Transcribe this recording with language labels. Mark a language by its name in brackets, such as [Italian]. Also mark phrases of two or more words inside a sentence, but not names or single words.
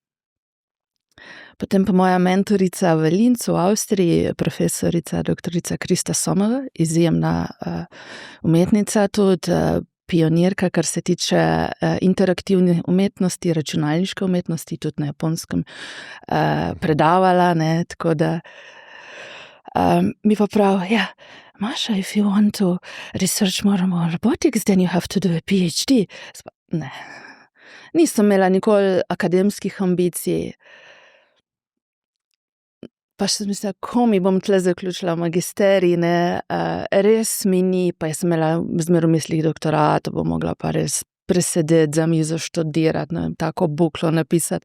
[Slovenian] Potem pa moja mentorica v Linzu, v Avstriji, profesorica, doktorica Krista Sommer, izjemna umetnica, tudi pionirka, kar se tiče interaktivne umetnosti, računalniške umetnosti, tudi na Japonskem predavala, ne, tako da mi pa prav, ja, Maša, [English] if you want to research more on robotics, then you have to do a PhD. [Slovenian] Ne, nisem imela nikoli akademskih ambicij. Pa še sem mislila, ko mi bom tle zaključila magisterij, ne, res mi ni, pa jaz sem imela zmer v mislih doktorat, bom mogla pa res presedeti za mizo študirati, ne, tako buklo napisati.